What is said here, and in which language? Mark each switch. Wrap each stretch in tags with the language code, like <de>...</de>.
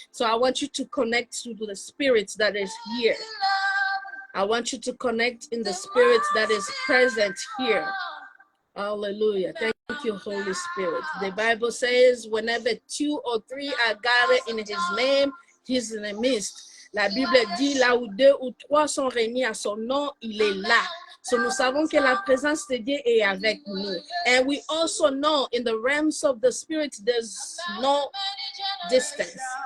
<en>So I want you to connect to the spirit that is here. I want you to connect in the spirit that is present here. Hallelujah. Thank you, Holy Spirit. The Bible says, whenever 2 or 3 are gathered in his name, he's in the midst.</en> <fr>La Bible dit, là où 2 ou 3 sont réunis à son nom, il est là. So nous savons que la présence de Dieu est avec nous.</fr> <en>And we also know in the realms of the Spirit, there's no distance.</en>